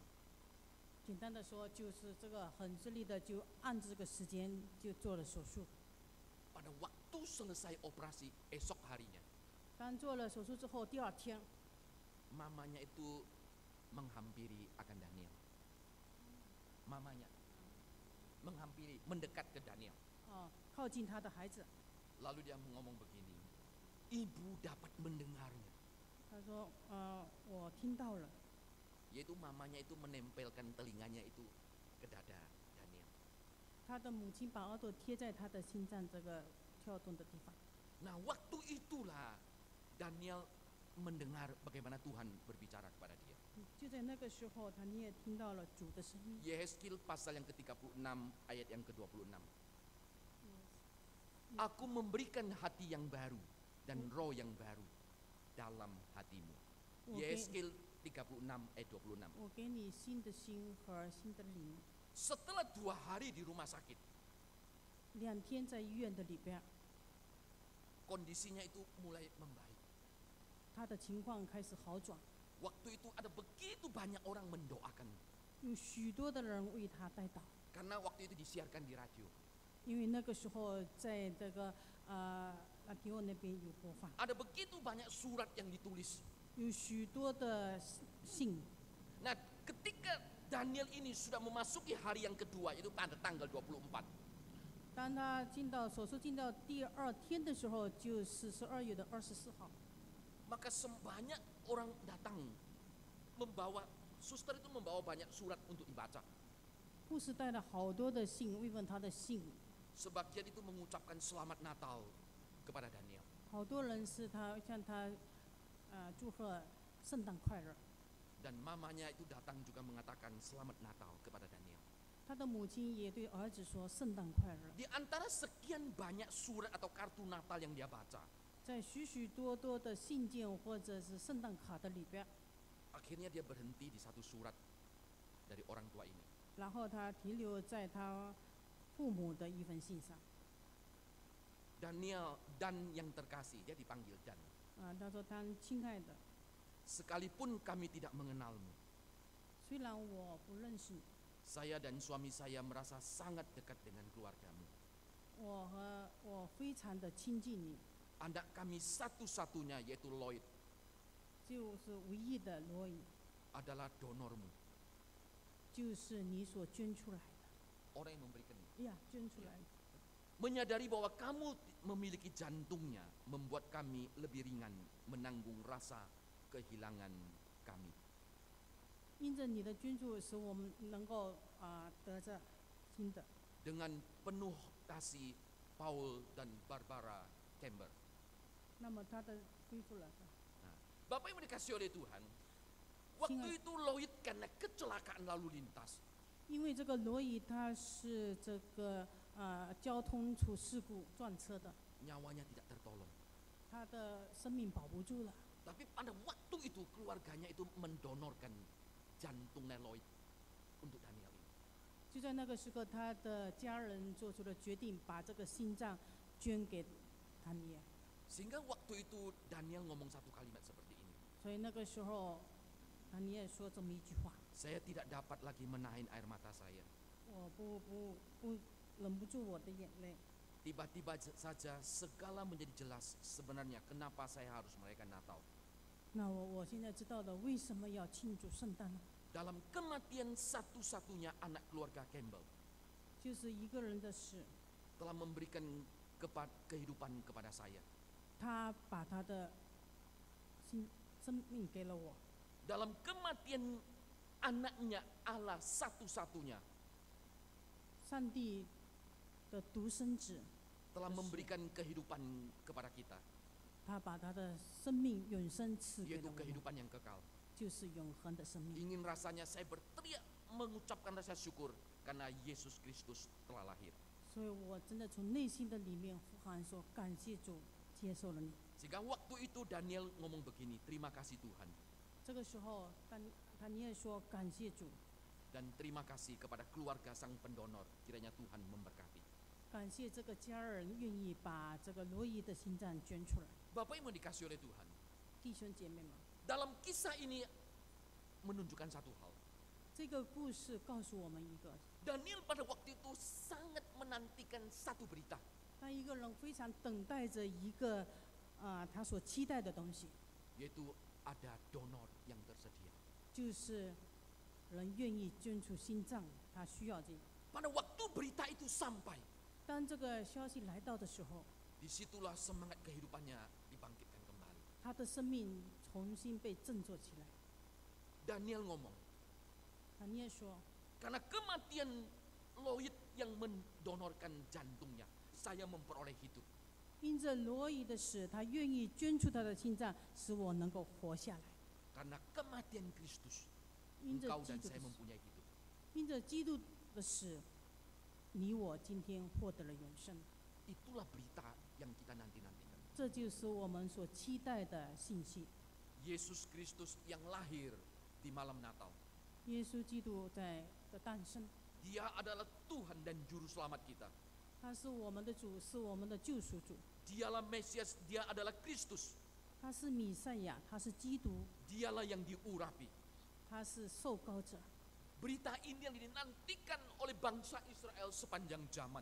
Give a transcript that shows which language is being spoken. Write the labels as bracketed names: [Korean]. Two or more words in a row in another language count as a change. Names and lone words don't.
[Chinese] 简单的说，就是这个很顺利的就按这个时间就做了手术。 [Indonesian] Pada waktu selesai operasi esok harinya, [Chinese] 当做了手术之后，第二天， [Indonesian] mamanya itu menghampiri akan Daniel. Mamanya menghampiri, mendekat ke Daniel. [Chinese] 靠近他的孩子。 [Indonesian] Lalu dia ngomong begini, ibu dapat mendengarnya. [Chinese] 他说：“我听到了。” [Indonesian] Yaitu mamanya itu menempelkan telinganya itu ke dada Daniel. [Chinese] 他的母亲把耳朵贴在他的心脏这个跳动的地方。 [Indonesian] Nah, waktu itulah Daniel mendengar bagaimana Tuhan berbicara kepada dia. [Chinese] 就在那个时候，你也听到了主的声音。 [Indonesian] Yehezkiel pasal yang ke-36 ayat yang ke-26. Aku memberikan hati yang baru dan roh yang baru dalam hatimu. Yehezkiel 36 ayat 26. [Chinese] 我给你新的心和新的灵。 [Indonesian] Setelah 2 hari di rumah sakit, [Chinese] 2 天在医院的里边， [Indonesian] kondisinya itu mulai membaik. [Chinese] 他的情况开始好转， [Indonesian] Waktu itu ada begitu banyak orang mendoakan. [Chinese] 有许多的人为他代祷。 [Indonesian] Karena waktu itu disiarkan di radio. [Chinese] 因为那个时候在这个拉提欧那边有播放， [Indonesian] Ada begitu banyak surat yang ditulis. [Chinese] 有许多的信。 [Indonesian] Nah, ketika Daniel ini sudah memasuki hari yang kedua, itu pada tanggal 24. [Chinese] 当他手术进到第2天的时候，就是12月24号， [Indonesian] Maka sebanyak orang datang membawa, suster itu membawa banyak surat untuk dibaca. [Chinese] 护士带了好多的信慰问他的信， [Indonesian] Sebagian itu mengucapkan selamat Natal kepada Daniel. [Chinese] 好多人是向他祝贺圣诞快乐。 [Indonesian] Dan mamanya itu datang juga mengatakan selamat Natal kepada Daniel. [Chinese] 他的母亲也对儿子说圣诞快乐。 [Indonesian] Di antara sekian banyak surat atau kartu Natal yang dia baca, [Chinese] 在许许多多的信件或者是圣诞卡的里边， [Indonesian] akhirnya dia berhenti di satu surat dari orang tua ini. [Chinese] 然后他停留在他父母的一封信上。 [Indonesian] Daniel, Dan yang terkasih, dia dipanggil Dan. [Chinese] 他说：“他亲爱的， [Indonesian] Sekalipun kami tidak mengenalmu, [Chinese] 虽然我不认识你， [Indonesian] saya dan suami saya merasa sangat dekat dengan keluargamu. [Chinese] 我非常的亲近你， [Indonesian] Anak kami satu-satunya yaitu Lloyd [Chinese] 就是唯一的罗伊， [Indonesian] adalah donormu. [Chinese] 就是你所捐出来的， [Indonesian] Orang yang memberikan ini. [Chinese] 呀，捐出来的。 [Indonesian] Menyadari bahwa kamu memiliki jantungnya membuat kami lebih ringan menanggung rasa kehilangan kami. [Chinese] 因着你的捐助，使我们能够得着新的。 [Indonesian] Dengan penuh kasih, Paul dan Barbara Camber. [Chinese] 那么他的恢复了。 [Indonesian] Bapak Ibu dikasih oleh Tuhan, waktu itu Lloyd karena kecelakaan lalu lintas, [Chinese] 因为这个罗伊他是这个交通出事故撞车的， [Indonesian] nyawanya tidak tertolong. [Chinese] 他的生命保不住了。 [Indonesian] Tapi pada waktu itu keluarganya itu mendonorkan jantungnya Lloyd. untuk Daniel ini. [Chinese] 就在那个时刻，他的家人做出了决定，把这个心脏捐给他尼尔。 [Indonesian] Sehingga waktu itu Daniel ngomong satu kalimat seperti ini. [Chinese] 所以那个时候，他尼尔说这么一句话 [Indonesian] Saya tidak dapat lagi menahan air mata saya. [Chinese] 我不忍不住我的眼泪。 [Indonesian] Tiba-tiba saja segala menjadi jelas sebenarnya kenapa saya harus merayakan Natal. [Chinese] 那我现在知道了为什么要庆祝圣诞呢？ [Indonesian] Dalam kematian satu-satunya anak keluarga Campbell [Chinese] 就是一个人的死， [Indonesian] telah memberikan kehidupan kepada saya. [Chinese] 他把他的生命给了我。 [Indonesian] Dalam kematian anaknya Allah satu-satunya [Chinese] 上帝的独生子， [Indonesian] telah memberikan kehidupan kepada kita, [Chinese] 他把他的生命永生赐给 [Indonesian] yaitu [Chinese] 了我们， [Indonesian] kehidupan yang kekal. [Chinese] 就是永恒的生命。 [Indonesian] Ingin rasanya saya berteriak mengucapkan rasa syukur karena Yesus Kristus telah lahir. [Chinese] 所以我真的从内心的里面呼喊说：感谢主，接受了你。 [Indonesian] Sehingga waktu itu Daniel ngomong begini, terima kasih Tuhan [Chinese] 这个时候，他尼尔说：感谢主， [Indonesian] dan terima kasih kepada keluarga sang pendonor. Kiranya Tuhan memberkati. [Chinese] 感谢这个家人愿意把这个罗伊的心脏捐出来。 [Indonesian] Bapak Ibu dikasih oleh Tuhan. [Chinese] 弟兄姐妹们， [Indonesian] Dalam kisah ini menunjukkan satu hal. [Chinese] 这个故事告诉我们一个： [Indonesian] Daniel pada waktu itu sangat menantikan satu berita. [Chinese] 当一个人非常等待着一个他所期待的东西， [Indonesian] Yaitu ada donor yang tersedia. [Chinese] 就是人愿意捐出心脏，他需要这个。 [Indonesian] Pada waktu berita itu sampai, [Chinese] 当这个消息来到的时候， [Indonesian] disitulah semangat kehidupannya dibangkitkan kembali. [Chinese] 他的生命重新被振作起来。 [Indonesian] Daniel ngomong, [Chinese] 他尼尔说： [Indonesian] karena kematian Lloyd yang mendonorkan jantungnya, saya memperoleh hidup. [Chinese] 因着罗伊的死，他愿意捐出他的心脏，使我能够活下来。 [Indonesian] Karena kematian Kristus, [Chinese] 因着 [Indonesian] engkau [Chinese] 基 [Indonesian] dan [Chinese] 督的 [Indonesian] saya [Chinese] 死， [Indonesian] mempunyai hidup. [Chinese] 因着基督的死，你我今天获得了永生。 [Indonesian] Itulah berita yang kita nanti-nantikan. [Chinese] 这就是我们所期待的信息。 [Indonesian] Yesus Kristus yang lahir di malam Natal. [Chinese] 耶稣基督的诞生， [Indonesian] Dia adalah Tuhan dan Juru Selamat kita. [Chinese] 他是我们的主，是我们的救赎主， [Indonesian] Dialah Mesias, dia adalah Kristus. [Chinese] 他是弥赛亚，他是基督， [Indonesian] Dialah yang diurapi. [Chinese] 他是受膏者。 [Indonesian] Berita ini yang dinantikan oleh bangsa Israel sepanjang zaman.